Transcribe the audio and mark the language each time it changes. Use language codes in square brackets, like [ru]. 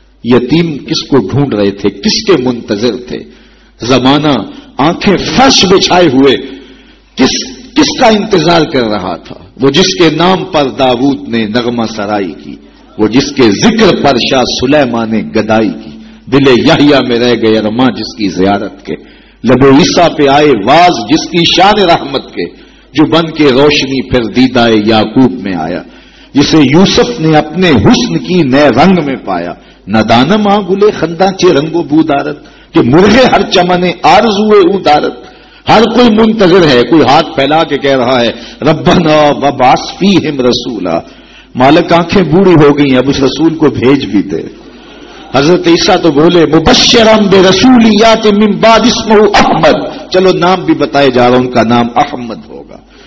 [ur] یتیم کس کو ڈھونڈ رہے تھے, کس کے منتظر تھے؟ زمانہ آنکھیں فرش بچھائے ہوئے کس کا انتظار کر رہا تھا؟ وہ جس کے نام پر داوود نے نغمہ سرائی کی, وہ جس کے ذکر پر شاہ سلیمان نے گدائی کی, دل یحییٰ میں رہ گئے ارماں جس کی زیارت کے, لب و عیسیٰ پہ آئے واز جس کی شان رحمت کے, جو بن کے روشنی پھر دیدہ یعقوب میں آیا, جسے یوسف نے اپنے حسن کی نئے رنگ میں پایا. [fa] ندانم آ گلے خنداں چے رنگ و بو دارت, کہ مرغے ہر چمنے آرزوئے او دارت. [ur] ہر کوئی منتظر ہے, کوئی ہاتھ پھیلا کے کہہ رہا ہے [ar] ربنا وبعث فیہم رسولا, [ur] مالک آنکھیں بوڑھی ہو گئی اب اس رسول کو بھیج بھی دے. حضرت عیسیٰ تو بولے [ar] مبشرم بے رسولیات من بعد اسمہ احمد, [ur] چلو نام بھی بتائے جا رہا ہوں, ان کا نام احمد ہوگا.